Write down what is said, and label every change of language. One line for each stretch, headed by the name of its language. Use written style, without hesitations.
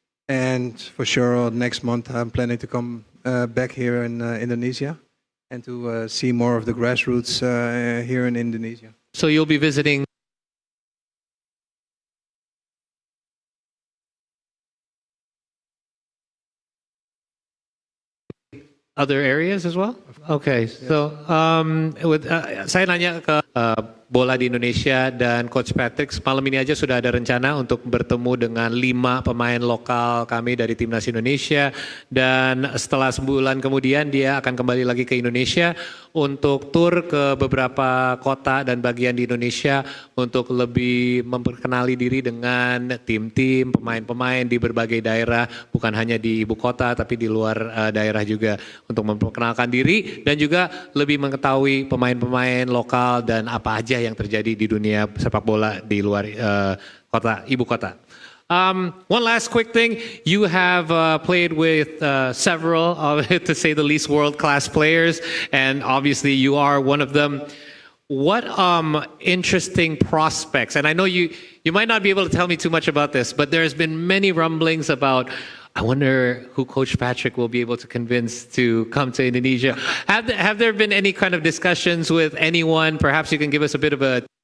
English: And for sure, next month I'm planning to come back here in Indonesia and to see more of the grassroots here in Indonesia. So you'll be visiting other areas as well?
Indonesian: Okay, so saya nanya ke bola di Indonesia dan Coach Patrick, malam ini aja sudah ada rencana untuk bertemu dengan 5 pemain lokal kami dari Timnas Indonesia, dan setelah sebulan kemudian dia akan kembali lagi ke Indonesia untuk tur ke beberapa kota dan bagian di Indonesia untuk lebih memperkenali diri dengan tim-tim, pemain-pemain di berbagai daerah, bukan hanya di ibu kota tapi di luar daerah juga, untuk memperkenalkan diri dan juga lebih mengetahui pemain-pemain lokal dan apa aja yang terjadi di dunia sepak bola di luar ibu kota.
English: One last quick thing, you have played with several, to say the least, world-class players, and obviously you are one of them. What interesting prospects, and I know you might not be able to tell me too much about this, but there's been many rumblings about, I wonder who Coach Patrick will be able to convince to come to Indonesia. Have there been any kind of discussions with anyone? Perhaps you can give us a bit of a